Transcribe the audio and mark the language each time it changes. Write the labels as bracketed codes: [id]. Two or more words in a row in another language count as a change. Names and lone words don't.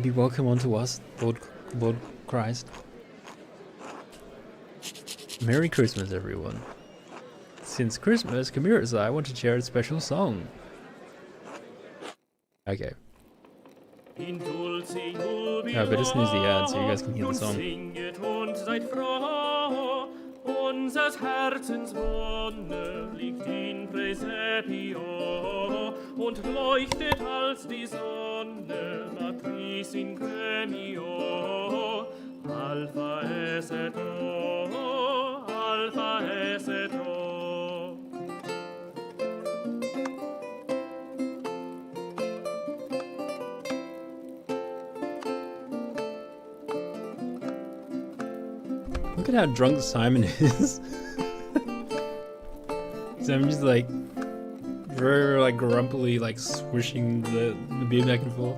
[en] Be welcome unto us, Lord Christ. Merry Christmas, everyone. Since Christmas, Kamira's I want to share a special song. Okay. I better snooze the ad so you guys can hear the song. [de] Unsers Herzens Wonne liegt [la] in Praesepio [de] und leuchtet als die Sonne [la] Matris in Gremio. Alpha es et O, Alpha es et O. [en] Look at how drunk Simon is. Simon just like very like grumpily like swishing the beer back and forth.